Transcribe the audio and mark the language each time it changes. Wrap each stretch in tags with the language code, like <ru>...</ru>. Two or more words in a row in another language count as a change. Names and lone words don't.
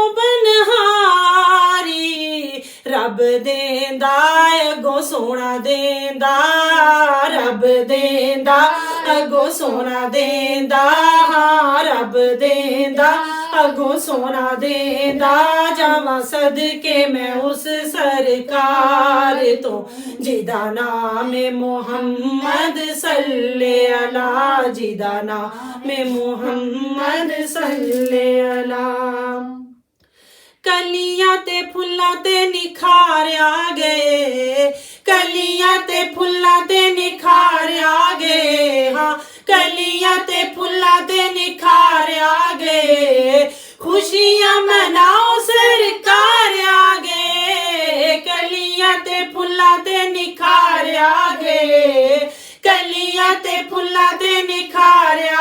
<pa>بنہاری رب دیندا اگوں سوہنا دیندا رب دیندا اگوں سوہنا دیندا ہاں رب دیندا اگوں سوہنا دیندا جاواں صدقے میں اس سرکار توں جیہدا نام محمد</pa> <ar>صل على</ar> <pa>جیہدا نام محمد</pa> <ar>صل على</ar> <pa>کلیاں تے پھلاں تے نکھاریا گئے کلیاں تے پھلاں تے نکھاریا گئے ہاں کلیاں تے پھلاں تے نکھاریا گئے خوشیاں مناؤ سرکار آ گئے کلیاں تے پھلاں تے نکھاریا گئے کلیاں تے پھلاں تے نکھاریا गए कलियां ते फुल्लां ते निखारिया</pa>